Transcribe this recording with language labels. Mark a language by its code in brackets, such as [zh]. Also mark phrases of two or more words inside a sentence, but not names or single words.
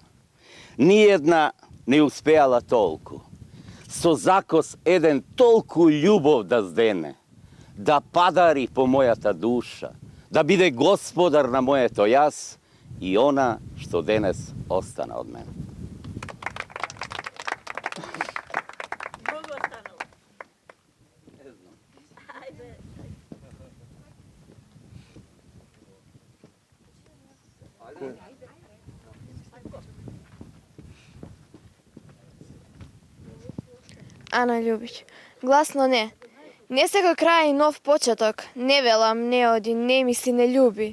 [mk] Ниедна не успеала толку. Со закос еден толку љубов да здене, да падари по мојата душа, да биде господар на моето јас и она што денес остана од мене. Многу останало. Ajde. Ана Љубич. Гласно не. Не сега крај и нов почеток. Не велам, не оди, не мисли, не љуби.